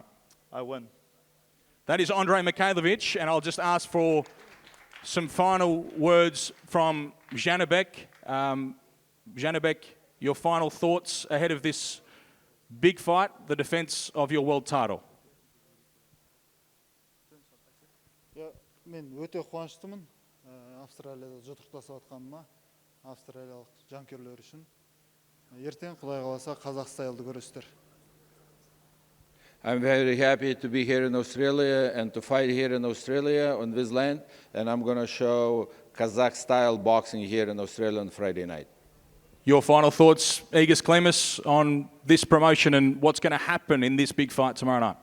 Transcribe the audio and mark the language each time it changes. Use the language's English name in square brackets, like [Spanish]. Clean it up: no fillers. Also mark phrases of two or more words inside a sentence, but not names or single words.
[English] I win. That is Andrei Mikhailovich, and I'll just ask for some final words from Zhanibek. Zhanibek, your final thoughts ahead of this big fight, the defense of your world title. [Kazakh] Мен өте қуаныштымын Австралияда жұдырықтасып жатқаныма, австралиялық жанкүйерлер үшін. Ертең Құдай қаласа қазақ стайлды көресіздер. [English] I'm very happy to be here in Australia and to fight here in Australia on this land, and I'm going to show Kazakh style boxing here in Australia on Friday night. Your final thoughts, Igis Klimas, on this promotion and what's going to happen in this big fight tomorrow night?